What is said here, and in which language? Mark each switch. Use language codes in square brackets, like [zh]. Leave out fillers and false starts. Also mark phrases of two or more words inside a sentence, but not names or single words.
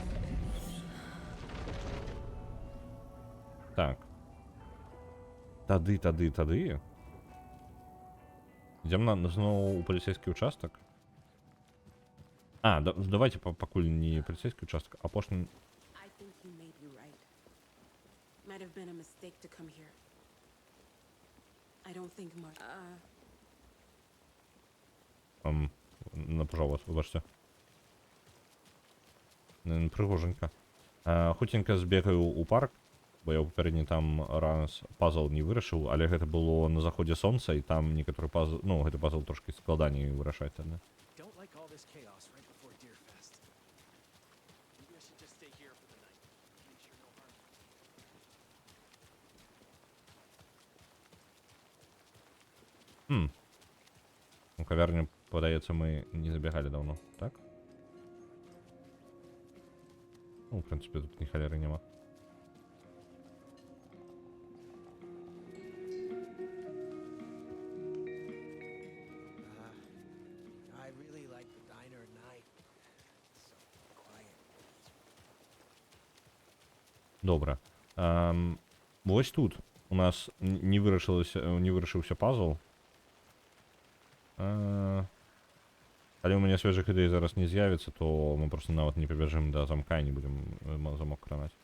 [be] Так. Тады. Ідзем зноў у паліцейскі ўчастак. Давайте пакуль не паліцейскі ўчастак, а апошні... [en] Might have been a mistake to come here. I don't think much. [be] Напужаў вас, выбачце. Прыгоженька. Хуценька збегаю ў парк, бо я ў папярэдні там раз пазл не вырашыў, але гэта было на заходзе сонца, і там некаторы пазл, ну, гэты пазл трошкі складаней вырашаць, да? [en] Don't like all this chaos right before Deerfest. Maybe I should just stay here for the night. Make sure no harm. [be] У кавярню, падаецца, мы не забегалі даўно, так? Ну, [ru] в прынцыпе, [be] тут ні халеры няма. [en] I really like the diner at night. It's so quiet. [be] Добра. Вось тут у нас не вырашыўся пазл. Калі ў мяне свежых ідэй зараз не з'явіцца, то мы просто нават не пабяжым да замка і не будзем замок кранаць.